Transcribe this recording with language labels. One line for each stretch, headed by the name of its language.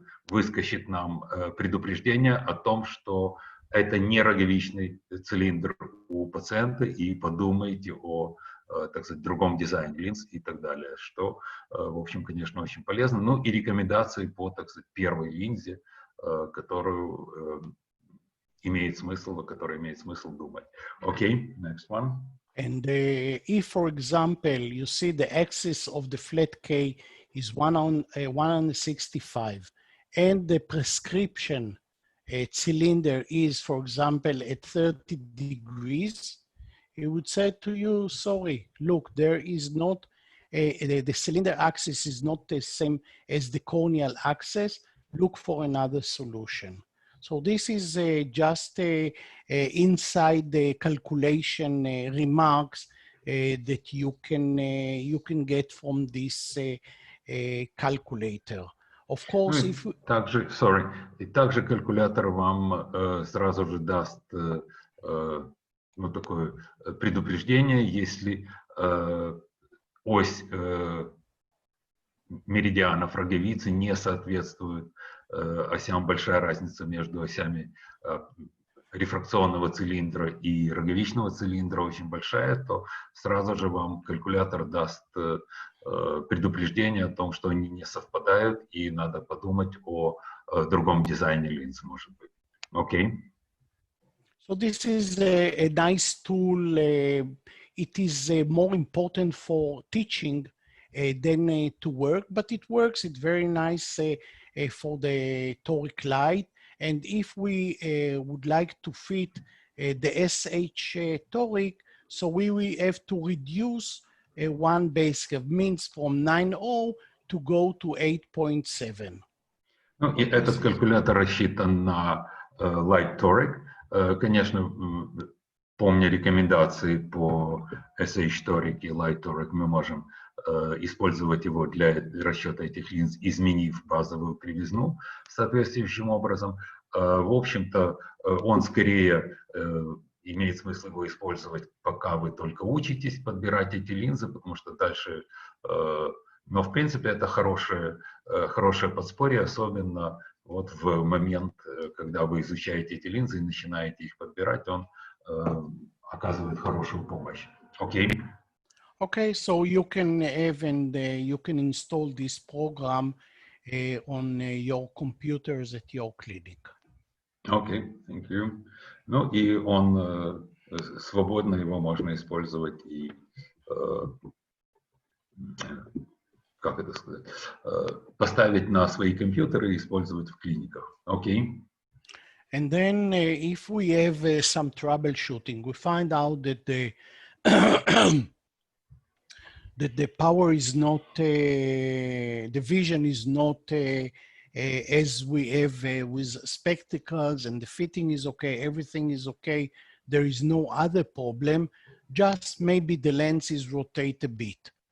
Russian: выскочит нам предупреждение о том, что это не роговичный цилиндр у пациента, и подумайте о, так сказать, другом дизайне линз и так далее, что, в общем, конечно, очень полезно. Ну и рекомендации по, так сказать, первой линзе, которую имеет смысл, о которой имеет смысл думать.
English: Okay, next one. And if, for example, you see the axis of the flat K is 165, and the prescription cylinder is, for example, at 30 degrees, it would say to you, sorry, look, there is not, the cylinder axis is not the same as the corneal axis, look for another solution. So this is just inside the calculation remarks that you can get from this calculator. Of course, if
Russian: также, также калькулятор вам сразу же даст ну, такое предупреждение, если ось меридианов роговицы не соответствует осям, большая разница между осями рефракционного цилиндра и роговичного цилиндра очень большая, то сразу же вам калькулятор даст предупреждение о том, что они не совпадают, и надо подумать о другом дизайне линз, может быть. Окей.
English: So this is a nice tool. It is more important for teaching than to work, but it works. It's very nice for the toric light. And if we would like to fit the SH toric, so we will have to reduce one base curve, means from 9.0 to go to 8.7.
Russian: Ну, и этот калькулятор рассчитан на Light Toric. Конечно, помня рекомендации по SH Toric и Light Toric, мы можем использовать его для расчета этих линз, изменив базовую кривизну соответствующим образом. В общем-то, он скорее имеет смысл его использовать, пока вы только учитесь подбирать эти линзы, потому что дальше... Но, в принципе, это хорошее подспорье, особенно вот в момент, когда вы изучаете эти линзы и начинаете их подбирать, он оказывает хорошую помощь. Окей.
English: Okay, so you can have and you can install this program on your computers at your clinic. Окей, thank you.
Russian: Ну и он свободно, его можно использовать и, как это сказать, поставить на свои компьютеры и использовать в клиниках. Окей.
English: And then if we have some troubleshooting, we find out that the that the power is not, the vision is not as we have with spectacles, and the fitting is okay, everything is okay, there is no other problem, just maybe the lens is rotate a bit.